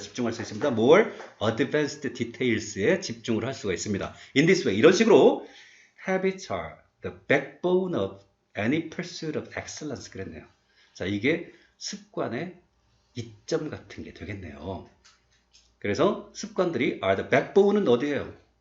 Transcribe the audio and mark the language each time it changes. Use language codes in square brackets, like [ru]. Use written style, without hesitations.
[ko] 집중할 수 있습니다. [en] more advanced details [ko] 에 집중을 할 수가 있습니다. [en] in this way [ko] 이런 식으로 [en] habits are the backbone of any pursuit of excellence [ko] 그랬네요. 자, 이게 습관의 이점 같은 게 되겠네요. 그래서 습관들이 are the backbone은 어디예요?